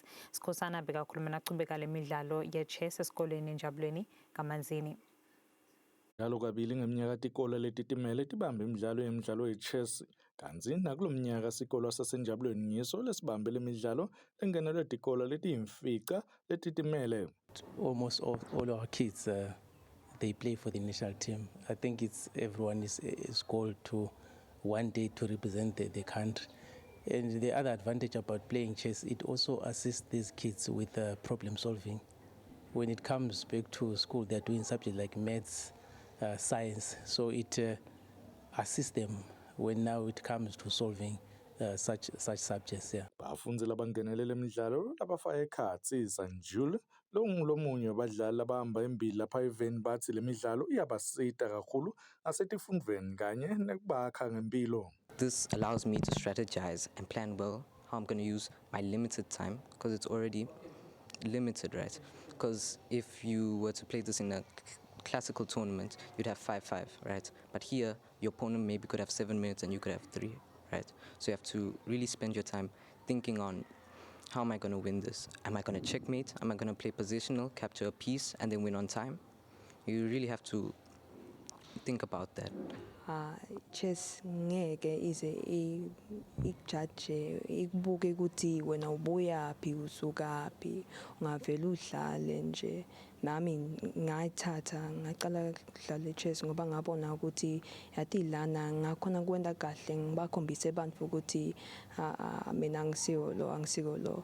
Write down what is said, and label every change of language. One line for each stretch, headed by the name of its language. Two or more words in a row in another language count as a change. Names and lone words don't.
Swati: Isikhosana bekakhuluma nacubeka lemidlalo ye-chess esikolweni enjabulweni Kamanzini. Njalo kabili ngeminyaka tikolo letitimele tibambe imidlalo ye-chess kanzi nakulo mnyaka sikolo sasenjabulweni ngiso lesibambe lemidlalo lengenelwe tikolo letiyimfica letitimele.
English: Almost all our kids they play for the national team. I think everyone is called to one day to represent the country. And the other advantage about playing chess, it also assists these kids with problem solving. When it comes back to school, they're doing subjects like maths, science, so it assists them when now it comes to solving such subjects. Yeah.
Swati: Bafundi labangenelele imidlalo labafaka ekhatsi Sanjul lomunye wabadlali labahamba embili lapha eveni bathi le midlalo iyabasita kakhulu asetifundweni kanye nekubakha ngempilo.
English: This allows me to strategize and plan well how I'm going to use my limited time, because it's already limited, right? Because if you were to play this in a classical tournament, you'd have 5-5, right? But here, your opponent maybe could have 7 minutes and you could have 3, right? So you have to really spend your time thinking on, how am I going to win this? Am I going to checkmate? Am I going to play positional, capture a piece, and then win on time? You really have to think about that.
Zulu: Chess ngeke ize ijudge ikubuke ukuthi wena ubuyaphi usukaphi ungavela udlale nje. Nami ngayithatha ngaqala ukudlala chess ngoba ngabona ukuthi yathi lana ngakhona kwenda kahle ngibakhombise abantu ukuthi mina angisiko lo.